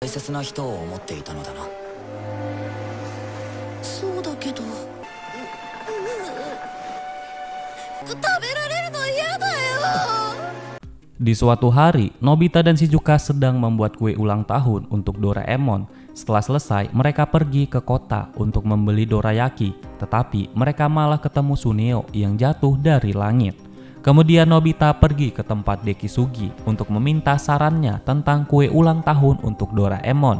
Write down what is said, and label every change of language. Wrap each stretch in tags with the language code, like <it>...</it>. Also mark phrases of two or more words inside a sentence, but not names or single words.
<ja>切な人を思っていたのだな。そうだけど、食べられるの嫌だよ。</ja> <id>Di suatu hari, Nobita dan Shizuka sedang membuat kue ulang tahun untuk Doraemon. Setelah selesai, mereka pergi ke kota untuk membeli dorayaki, tetapi mereka malah ketemu Suneo yang jatuh dari langit. Kemudian Nobita pergi ke tempat Dekisugi untuk meminta sarannya tentang kue ulang tahun untuk Doraemon.</id>